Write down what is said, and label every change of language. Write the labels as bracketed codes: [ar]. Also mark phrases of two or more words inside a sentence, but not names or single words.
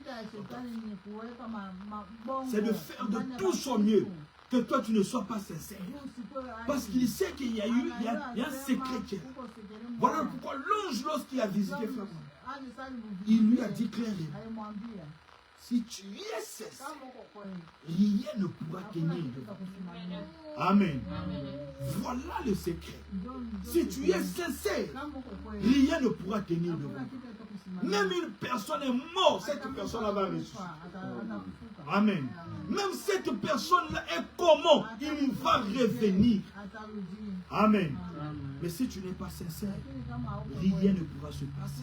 [fr] C'est de faire de tout son mieux que toi, tu ne sois pas sincère. Parce qu'il sait qu'il y a un secret qui est là. Voilà pourquoi l'ange, lorsqu'il a visité Frère, il lui a dit clairement, Si tu es sincère, [sw] kama uko kweli, [fr] rien ne pourra tenir [sw] hakuna kitu [fr] devant. [sw] kitakusimamia. [fr] Amen. Voilà le secret. Si tu es sincère, [sw] Kama uko kweli, [fr] rien ne pourra tenir [sw] hakuna [fr] devant. [sw] kitu kitakusimamia. [fr] Même une personne est morte, cette personne-là va ressusciter. Amen. Même cette personne-là est comment? Il va revenir. Amen. Mais si tu n'es pas sincère, rien ne pourra se passer.